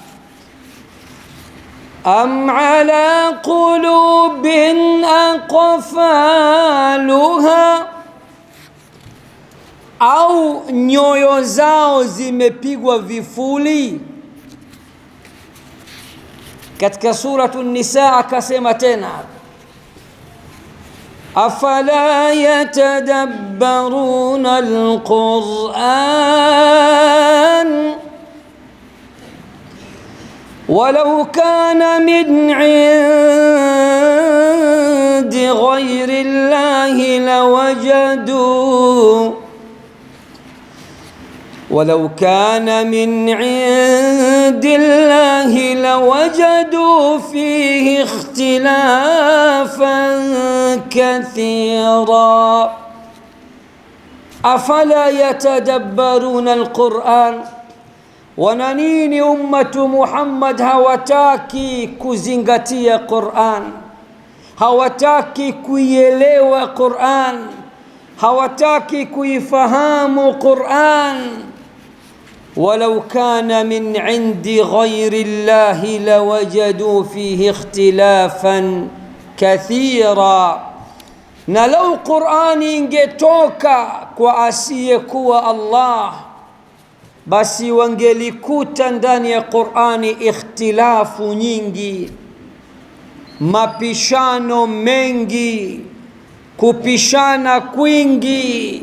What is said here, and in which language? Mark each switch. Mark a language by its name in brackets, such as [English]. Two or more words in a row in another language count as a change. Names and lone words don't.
[Arabic] أم على قلوب أقفالها, [Swahili] au nyoyo zao zimepigwa vifuli? Katika suratu Nisa akasema tena [Arabic] أفلا يتدبرون القرآن ولو كان من عند غير الله لوجدوا ولو كان من عند الله لوجدوا فيه اختلافا كثيرا أفلا يتدبرون القرآن. [Swahili] Wana nini ummatu Muhammad hawataki kuzingatia Qur'an, hawataki kuielewa Qur'an, hawataki kuifahamu Qur'an? [Arabic] ولو كان من عند غير الله لوجدوا فيه اختلافا كثيرا, [Swahili] na lau Qur'ani ingetoka kwa asiyekuwa Allah, basi wangelikuta ndani ya Qur'ani ikhtilafu nyingi, mapishano mengi, kupishana kwingi.